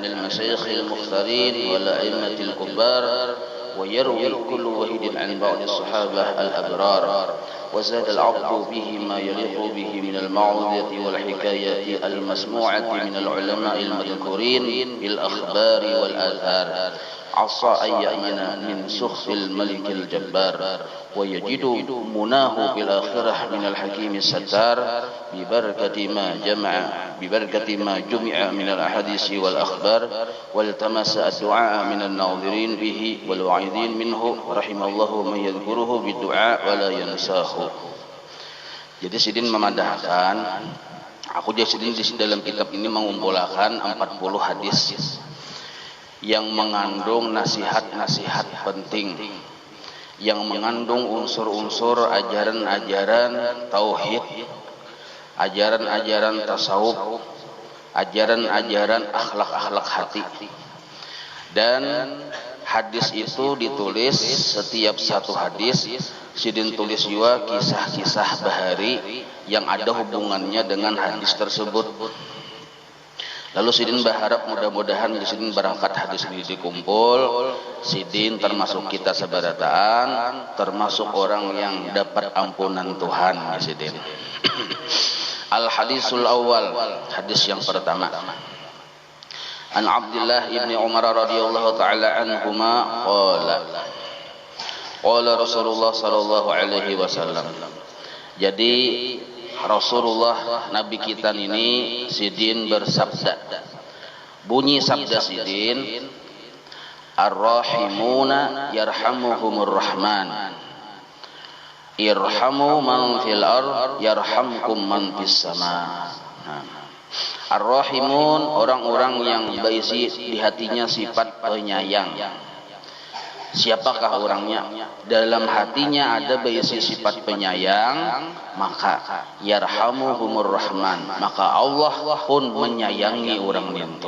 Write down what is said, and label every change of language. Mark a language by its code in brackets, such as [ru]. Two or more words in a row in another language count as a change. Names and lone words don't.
[ar] المشايخ المختارين والأئمة الكبار ويروي كل واحد عن بعض الصحابة الأبرار وزاد العبد به ما يليق به من الموعظة والحكايات المسموعة من العلماء المذكورين بالأخبار والآثار عصى أن يأمن من سخط الملك الجبار ويجد مناه بالآخرة من الحكيم الستار ببركة ما جمع من الأحاديث والأخبار والتمس الدعاء من الناظرين به والواعظين منه رحم الله من يذكره بالدعاء ولا ينساه. [bjn] Jadi Sidin memandangkan, aku jadi Sidin di dalam kitab ini mengumpulkan 40 hadis yang mengandung nasihat-nasihat penting, yang mengandung unsur-unsur ajaran-ajaran tauhid, ajaran-ajaran tasawuf, ajaran-ajaran akhlak-akhlak hati. Dan hadis itu ditulis, setiap satu hadis Sidin tulis juga kisah-kisah bahari yang ada hubungannya dengan hadis tersebut. Lalu Sidin berharap mudah-mudahan Sidin berangkat hadis ini dikumpul, Sidin termasuk kita sebarataan, termasuk orang yang dapat ampunan Tuhan, ya Sidin. [ar] الحديث الأول, [bjn] hadis yang pertama. [ar] عن عبد الله بن عمر رضي الله تعالى عنهما قال رسول الله صلى الله عليه وسلم. [bjn] Jadi Rasulullah Nabi kita ini Sidin bersabda. Bunyi sabda Sidin, [ar] الراحمون يرحمهم الرحمن. ارحموا من في الأرض يرحمكم من في السماء. Ar-Rahimun, [bjn] orang-orang yang berisi di hatinya sifat penyayang. Siapakah orangnya? Dalam hatinya ada berisi sifat penyayang, maka [ar] يرحمهم الرحمن, [bjn] maka Allah pun menyayangi orang itu.